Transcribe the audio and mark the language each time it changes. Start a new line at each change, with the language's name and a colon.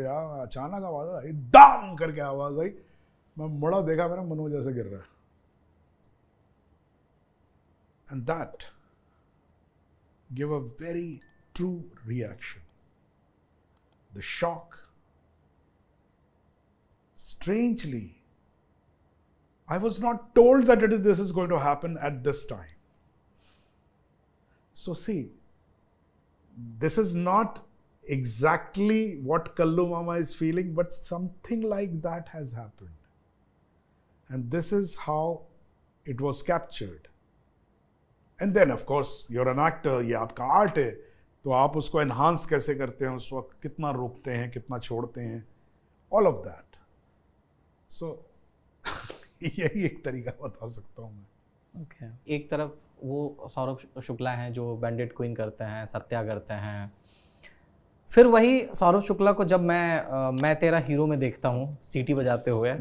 Hindi: यार अचानक आवाज़ आई, दाम करके आवाज़ आई, मैं मुड़ा, देखा, मेरा मनोज ऐसे गिर रहा है।
English: And that give a very true reaction, the shock. Strangely, I was not told that this is going to happen at this time. So see, this is not exactly what Kallu Mama is feeling, but something like that has happened. And this is how it was captured. And then of course, you're an actor,
Hindi: ये आपका art है, तो आप उसको enhance कैसे करते हैं, उस वक्त कितना रोकते हैं, कितना छोड़ते हैं,
English: all of that.
Hindi: So, यही एक तरीका बता सकता हूँ मैं।
English: Okay.
Hindi: एक तरफ वो सौरभ शुक्ला हैं जो बैंडिट क्वीन करते हैं, सत्या करते हैं, फिर वही सौरभ शुक्ला को जब मैं तेरा हीरो में देखता हूँ सीटी बजाते हुए,